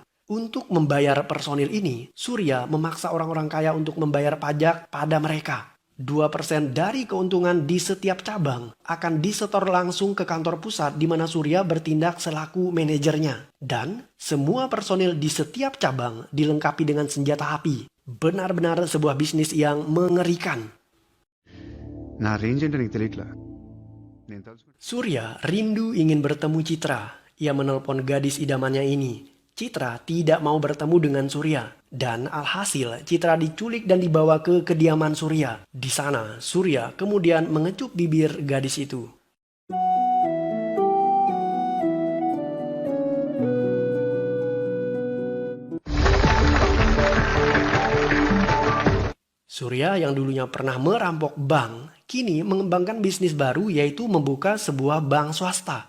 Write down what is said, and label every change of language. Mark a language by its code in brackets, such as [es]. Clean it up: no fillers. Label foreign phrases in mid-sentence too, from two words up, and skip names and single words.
[id] Untuk membayar personil ini, Surya memaksa orang-orang kaya untuk membayar pajak pada mereka. 2% dari keuntungan di setiap cabang akan disetor langsung ke kantor pusat di mana Surya bertindak selaku manajernya. Dan semua personil di setiap cabang dilengkapi dengan senjata api. Benar-benar sebuah bisnis yang mengerikan. [te] నా రేంజ్ ఏంటో నీకు తెలియట్లా నేను తలుచుకుంటే [id] Surya rindu ingin bertemu Citra. Ia menelpon gadis idamannya ini. Citra tidak mau bertemu dengan Surya. Dan alhasil Citra diculik dan dibawa ke kediaman Surya. Di sana Surya kemudian mengecup bibir gadis itu. Surya yang dulunya pernah merampok bank, kini mengembangkan bisnis baru yaitu membuka sebuah bank swasta.